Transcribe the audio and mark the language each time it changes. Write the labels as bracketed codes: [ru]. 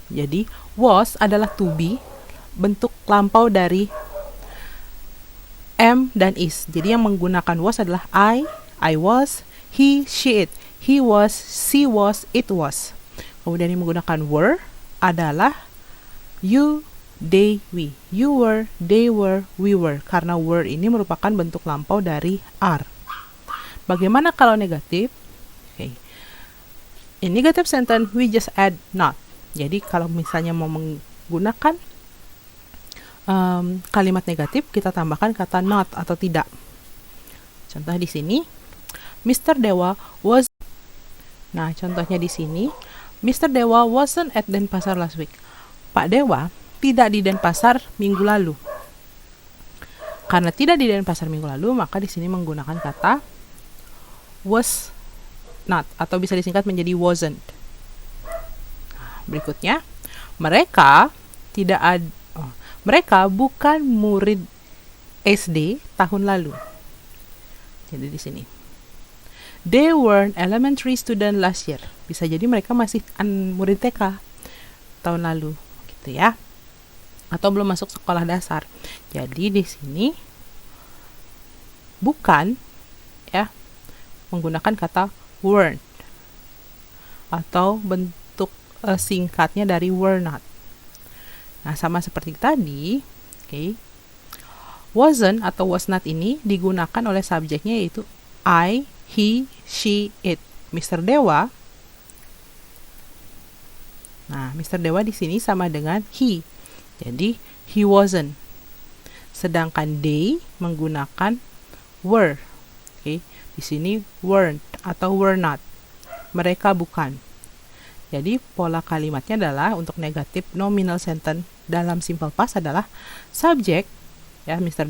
[id] Jadi, was adalah to be, bentuk lampau dari am dan is. Jadi yang menggunakan was adalah I was, he, she, it. [en] He was, she was, it was. [id] Kemudian yang menggunakan were adalah you, they, we. [en] You were, they were, we were. [id] Karena were ini merupakan bentuk lampau dari are. Bagaimana kalau negatif? [en] Okay. In negative sentence, we just add not. [id] Jadi kalau misalnya mau menggunakan kalimat negatif, kita tambahkan kata not atau tidak. Contoh di sini, Mr. Dewa was Nah, contohnya di sini, Mr. [en] Dewa wasn't at Denpasar last week. [id] Pak Dewa tidak di Denpasar minggu lalu. Karena tidak di Denpasar minggu lalu, maka di sini menggunakan kata was not atau bisa disingkat menjadi wasn't. Nah, berikutnya, mereka bukan murid SD tahun lalu. Jadi di sini, [en] they weren't elementary student last year. [id] Bisa jadi mereka masih murid TK tahun lalu, gitu ya. Atau belum masuk sekolah dasar. Jadi di sini bukan ya menggunakan kata weren't atau bentuk singkatnya dari were not. Nah, sama seperti tadi, oke. Wasn't atau was not ini digunakan oleh subjeknya yaitu I, he, she, it. Mr. Dewa. Nah, Mr. Dewa di sini sama dengan he. Jadi, [en] he wasn't. [id] Sedangkan they menggunakan were. Oke, di sini weren't atau were not. Mereka bukan. Jadi, pola kalimatnya adalah untuk negatif nominal sentence dalam simple past adalah subjek ya Mr.